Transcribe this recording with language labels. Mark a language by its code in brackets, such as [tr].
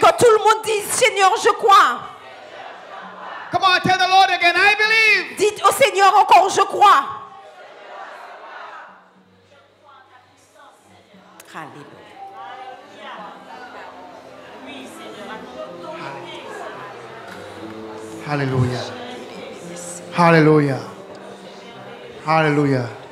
[fr] Que tout le monde dise, Seigneur, je crois. [en] Come on, tell the Lord again, I believe. [fr] Dites au Seigneur encore, je crois. Alléluia. [en] Hallelujah. Hallelujah. Hallelujah.